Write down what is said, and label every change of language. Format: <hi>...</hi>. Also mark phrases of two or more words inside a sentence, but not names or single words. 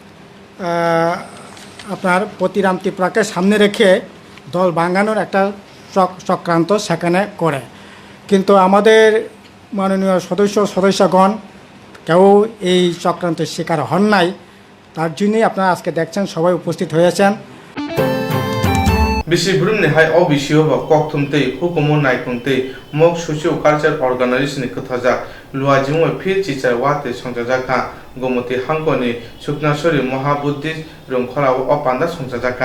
<bn>আপনার প্রতিরাম ত্রিপুরাকে সামনে রেখে দল ভাঙানোর একটা চক্রান্ত সেখানে করে কিন্তু আমাদের মাননীয় সদস্যগণ কেউ এই চক্রান্তের শিকার হন নাই তার জন্যই আপনারা আজকে দেখছেন সবাই উপস্থিত হয়েছেন</bn> <trp>Bisi Brumni hai obisio ba kokthumtei hukumo naikungtei mok</trp> <en>socio culture organization</en> <trp>ni kothaja luajimo phir chichar wate songjajaka gomoti hangkoni suknasori mohabuddhi rongkhora opanda songjajaka</trp>